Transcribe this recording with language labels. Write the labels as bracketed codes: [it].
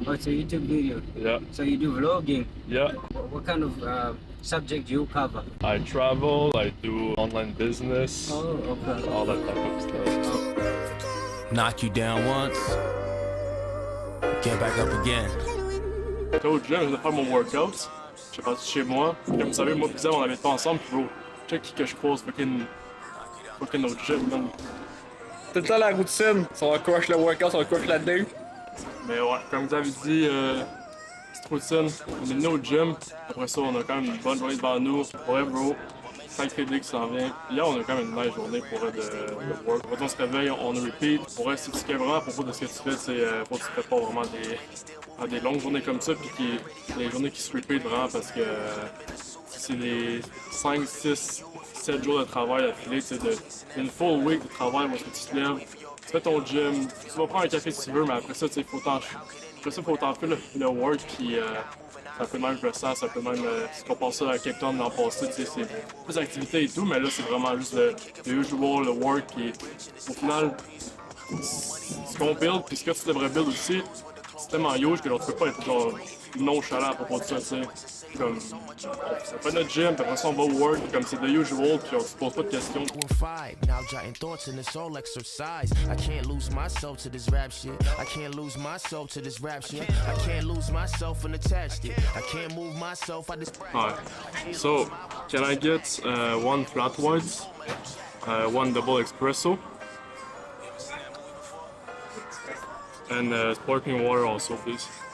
[en] Oh, it's a YouTube video. Yeah, So you do vlogging. yeah. What kind of subject do you cover? I travel, I do online business, Oh, okay. all that type of stuff. Knock you down once, get back up again. [fr] J'étais au gym, je viens de faire mon workout. Je suis parti chez moi. Comme vous savez, moi et Xav, on n'habite pas ensemble. Puis bro, check qui que je croise, fucking au gym, man. Tout le temps la routine. Si on crush le workout, on crush la day. Mais ouais, comme vous avez dit, petite routine. On est venu au gym. Après ça, on a quand même une bonne journée devant nous. Ouais, bro. Sacré day qui s'en vient. Hier, on a quand même une nice journée pour de work. Quand on se réveille, on repeat. Pour si tu vraiment à propos de ce que tu fais, c'est faut que tu te prépares vraiment des longues journées comme ça, puis des journées qui se repeat vraiment parce que c'est des 5, 6, 7 jours de travail affilés, c'est une full week de travail où est-ce que tu te lèves, tu fais ton gym, tu vas prendre un café si tu veux, mais après ça, il faut t'en faire le work, puis c'est un peu même le sens, c'est un peu même si on pense ça à Cape Town l'an passé, c'est plus d'activités et tout, mais là c'est vraiment juste le usual, le work, puis au final, ce qu'on build, puis ce que tu devrais build aussi, c'est tellement huge que tu peux pas être genre nonchalant à propos de ça, tu sais. Comme, on fait notre gym, puis après ça on va au work, comme c'est the usual, puis on se pose pas de questions. [en] Now jotting thoughts in this all exercise. I can't lose myself to this rap shit. I can't lose myself to this rap shit. I can't lose myself and attached it. I can't move myself. I just. Alright, so can I get one flat white, one double espresso, and sparkling water also, please.